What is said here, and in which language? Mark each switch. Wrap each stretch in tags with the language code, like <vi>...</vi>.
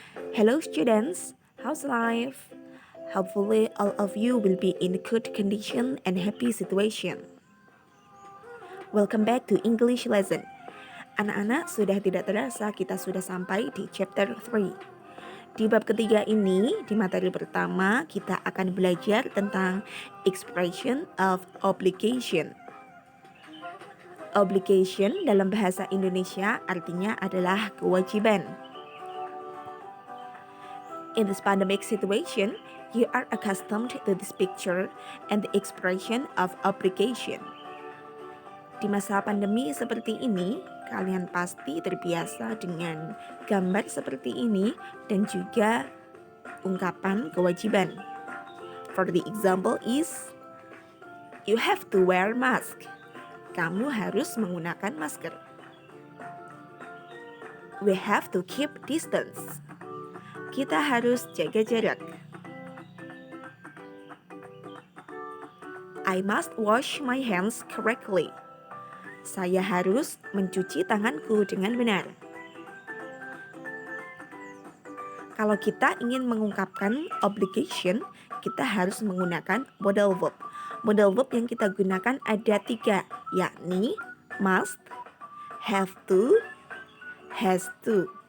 <en>Hello students, how's life? Hopefully all of you will be in good condition and happy situation. Welcome back to English lesson.</en> <id>Anak-anak, sudah tidak terasa kita sudah sampai di chapter 3. Di bab ketiga ini, di materi pertama, kita akan belajar tentang expression of obligation. Obligation dalam bahasa Indonesia artinya adalah kewajiban.</id> <en>In this pandemic situation, you are accustomed to this picture and the expression of obligation.</en> <id>Di masa pandemi seperti ini, kalian pasti terbiasa dengan gambar seperti ini dan juga ungkapan kewajiban.</id> <en>For the example is, you have to wear mask.</en> <id>Kamu harus menggunakan masker.</id> <en>We have to keep distance.</en> <id>Kita harus jaga jarak.</id> <en>I must wash my hands correctly.</en> <id>Saya harus mencuci tanganku dengan benar. Kalau kita ingin mengungkapkan obligation, kita harus menggunakan modal verb. Modal verb yang kita gunakan ada 3, yakni must, have to, has to.</id>